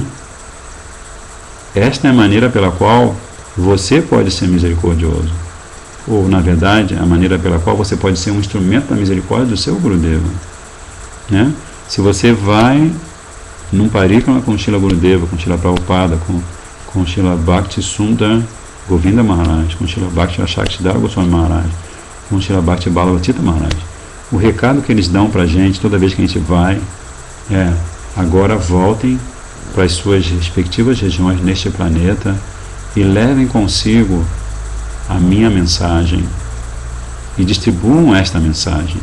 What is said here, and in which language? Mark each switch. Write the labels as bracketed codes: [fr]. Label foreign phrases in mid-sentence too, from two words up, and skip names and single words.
[pt] Esta é a maneira pela qual você pode ser misericordioso. Ou, na verdade, a maneira pela qual você pode ser um instrumento da misericórdia do seu Gurudeva, né? Se você vai num parikrama com Srila Gurudeva, com Srila Prabhupada, com Srila Bhakti Sundar Govinda Maharaj, com Srila Bhakti Shaksidhara Goswami Maharaj, com Srila Bhakti Bhagavatita Maharaj, o recado que eles dão para a gente toda vez que a gente vai é: agora voltem para as suas respectivas regiões neste planeta e levem consigo a minha mensagem e distribuam esta mensagem.